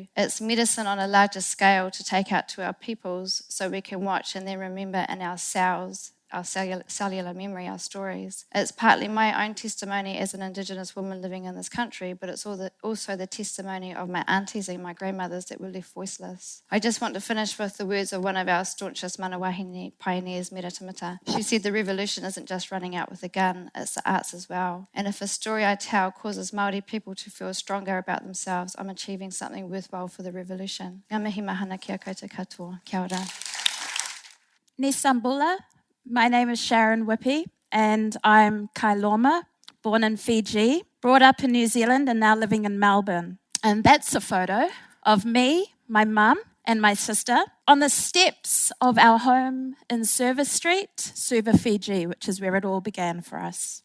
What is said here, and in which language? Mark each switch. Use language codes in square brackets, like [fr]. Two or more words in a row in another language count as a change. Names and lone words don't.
[en] It's medicine on a larger scale to take out to our peoples so we can watch and then remember in our cells, our cellular memory, our stories. It's partly my own testimony as an Indigenous woman living in this country, but it's also the testimony of my aunties and my grandmothers that were left voiceless. I just want to finish with the words of one of our staunchest [mi] mana wahine [en] pioneers, Mera Tamata. She said the revolution isn't just running out with a gun, it's the arts as well. And if a story I tell causes Māori people to feel stronger about themselves, I'm achieving something worthwhile for the revolution. [mi] Ngā mihi mahana kia koutou katoa. Kia ora. [fj] Nisambula. [en] My name is Sharon Whippy, and I'm Kailoma, born in Fiji, brought up in New Zealand, and now living in Melbourne. And that's a photo of me, my mum, and my sister on the steps of our home in Service Street, Suva, Fiji, which is where it all began for us.